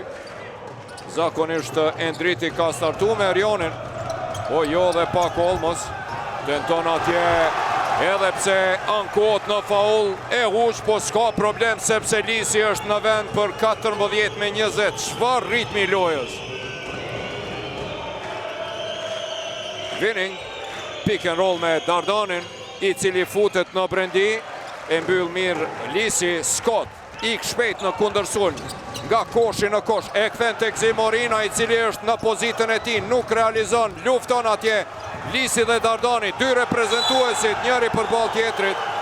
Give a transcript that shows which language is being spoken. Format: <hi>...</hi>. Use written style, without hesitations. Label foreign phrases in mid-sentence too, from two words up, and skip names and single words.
<sq>Zakonisht Endriti ka startu me Erionin, po jo dhe pak Olmos. Tenton atje, edhe pse ankohet në faul, e huq, po s'ka problem sepse Lisi është në vend për 14 me 20. Çfarë ritmi lojës? Vining,</sq> <en>pick and roll</en> <sq>me Dardanin, i cili futet në brendi, e mbyll mirë Lisi. Scott, ik shpejt në kundërsulm, nga koshi në kosh, e kthen tek Zimorina, i cili është në pozitën e tij, nuk realizon, lufton atje Lisi dhe Dardani, 2 reprezentuesit, njëri përballë tjetrit.</sq>